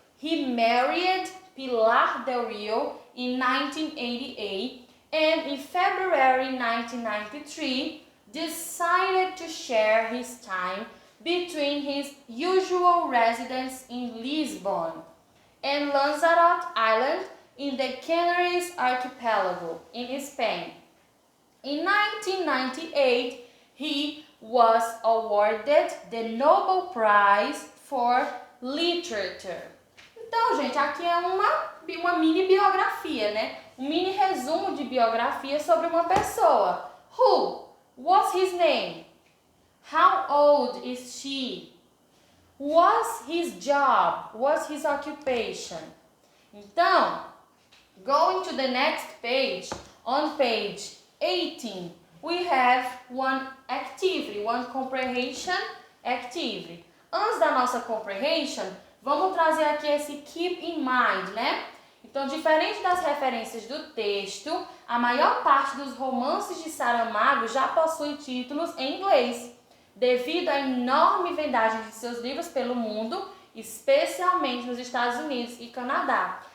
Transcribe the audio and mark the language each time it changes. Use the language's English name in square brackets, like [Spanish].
[English] He married Pilar del Rio in 1988 and in February 1993 decided to share his time between his usual residence in Lisbon and Lanzarote Island in the Canaries archipelago in Spain. In 1998, he was awarded the Nobel Prize for Literature. [Portuguese] Então, gente, aqui é uma mini biografia, né? Um mini resumo de biografia sobre uma pessoa. [English] Who? What's his name? How old is she? What's his job? What's his occupation? [Portuguese] Então, [English] going to the next page, on page 18, we have one activity, one comprehension activity. [Portuguese] Antes da nossa comprehension, vamos trazer aqui esse [English] keep in mind, [Portuguese] né? Então, diferente das referências do texto, a maior parte dos romances de Saramago já possui títulos em inglês, devido à enorme vendagem de seus livros pelo mundo, especialmente nos Estados Unidos e Canadá.